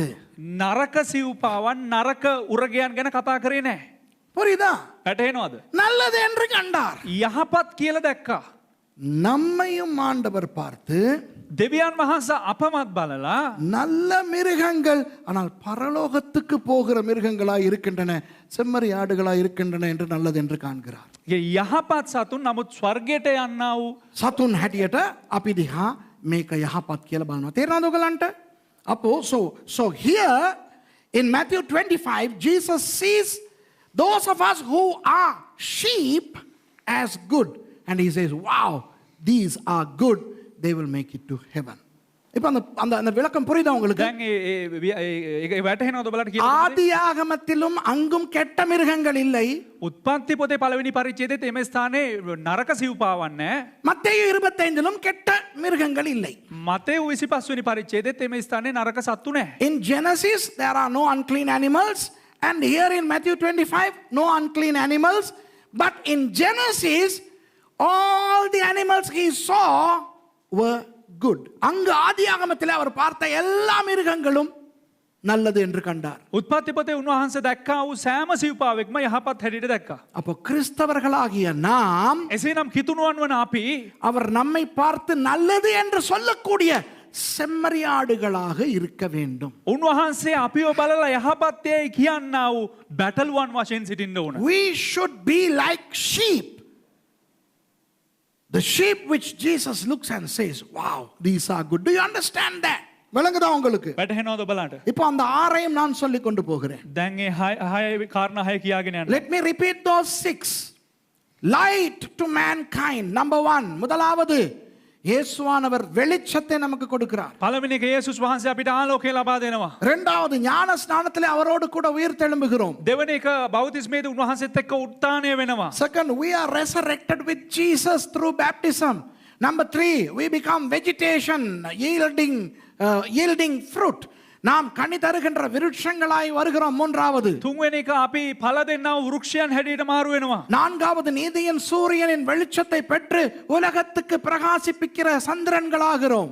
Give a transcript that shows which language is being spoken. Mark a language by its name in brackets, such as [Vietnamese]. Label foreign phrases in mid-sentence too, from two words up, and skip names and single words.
[Sinhala] නරක සිව්පාවන් නරක උරගයන් ගැන කතා කරේ නැහැ. [Tamil] புரியுதா? [Sinhala] වැටහෙනවද? [Tamil] நல்லது என்று கண்டார். [Sinhala] යහපත් කියලා දැක්කා. [Tamil] நம்மையும் ஆண்டவர் பார்த்து [Sinhala] දෙවියන් වහන්සේ අපමත් බලලා [Tamil] நல்ல மிருகங்கள் ஆனால் பரலோகத்துக்கு போகிற மிருகங்களாய் இருக்கின்றன, செம்மறி ஆடுகளாய் இருக்கின்றன என்று நல்லது என்று காண்கிறார். [Sinhala] යහපත් සතුන් නමුත් ස්වර්ගයට යන්නා වූ සතුන් හැටියට අපි දිහා මේක යහපත් කියලා බලනවා. තේරෙනවද ඔයගලන්ට? [English] අපෝ so here in Matthew 25 Jesus sees those of us who are sheep as good. And he says, wow, these are good. They will make it to heaven. [Tamil] இப்ப அந்த விளக்கம் புரியுதா உங்களுக்கு? [Sinhala] දැන් ඒ වැටහෙනවද ඔයාලට කියලා? [Tamil] ஆதியாகமத்திலும் அங்கும் கெட்ட மிருகங்கள் இல்லை. [Sinhala] උත්පත්ති පොතේ පළවෙනි පරිච්ඡේදයේ එමේ ස්ථානයේ නරක සිව්පාවන් නැහැ. [Tamil] மத்தேயு 25லும் கெட்ட மிருகங்கள் இல்லை. [Sinhala] මතේයු 25 වෙනි පරිච්ඡේදයේ එමේ ස්ථානයේ නරක සත්තු නැහැ. [English] In Genesis there are no unclean animals, and here in Matthew 25 no unclean animals. But in Genesis all the animals he saw were good. [Tamil] அங்கு ஆதியாகமத்திலே அவர் பார்த்த எல்லா மிருகங்களும் நல்லது என்று கண்டார். [Sinhala] උත්පත්ති පොතේ උන්වහන්සේ දැක්කා වූ සෑම සිව්පාවෙක්ම යහපත් හැටියට දැක්කා. [Tamil] அப்போ கிறிஸ்தவர்களாகிய நாம், [Sinhala] එසේනම් කිතුණුවන් වන අපි [Tamil] அவர் நம்மை பார்த்து நல்லது என்று சொல்லக்கூடிய செம்மறியாடுகளாக இருக்க வேண்டும். [Sinhala] උන්වහන්සේ අපිව බලලා යහපත්යයි කියන්නා වූ බැටළුවන් වශයෙන් සිටින්න ඕන. [English] We should be like sheep. The sheep which Jesus looks and says, wow, these are good. Do you understand that? [Tamil] விளங்குதா உங்களுக்கு? [Sinhala] වැටහෙනවද බලන්න? [Tamil] இப்போ அந்த ஆறையும் நான் சொல்லிக் கொண்டு போகிறேன். [Sinhala] දැන් ඒ හය කාරණා හය කියාගෙන යන්න. [English] Let me repeat those 6. Light to mankind. Number 1. [Tamil] முதலாவது இயேசுவானவர் வெளிச்சத்தை நமக்கு கொடுக்கிறார். [Sinhala] පළවෙනි එක යේසුස් වහන්සේ අපිට ආලෝකය ලබා දෙනවා. [Tamil] இரண்டாவது ஞான ஸ்நானத்திலே அவரோடு கூட உயிர் தெழும்புகிறோம். [Sinhala] දෙවෙනි එක බෞතිස්මයේදී උන්වහන්සේත් එක්ක උත්ථානය වෙනවා. [English] Second, we are resurrected with Jesus through baptism. Number 3, we become vegetation yielding fruit. [Tamil] நாம் கனி தருகின்ற விருட்சங்களாய் வருகிறோம். மூன்றாவது, [Sinhala] තුන්වෙනි එක අපි ඵල දෙන්නා වූ වෘක්ෂයන් හැටියට මාරු වෙනවා. [Tamil] நான்காவது, நீதியின் சூரியனின் வெளிச்சத்தை பெற்று உலகத்துக்கு பிரகாசிப்பிக்கிற சந்திரன்களாகிறோம்.